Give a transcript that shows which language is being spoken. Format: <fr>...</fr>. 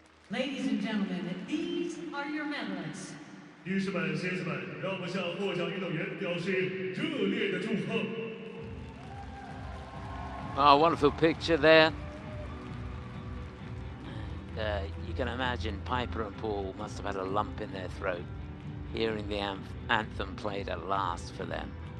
<en>Ladies and gentlemen, these are your medalists.</en> <zh>女士们、先生们，让我们向获奖运动员表示热烈的祝贺。</zh> <en>Oh, wonderful picture there. You can imagine Piper and Paul must have had a lump in their throat hearing the anthem played at last for them.</en>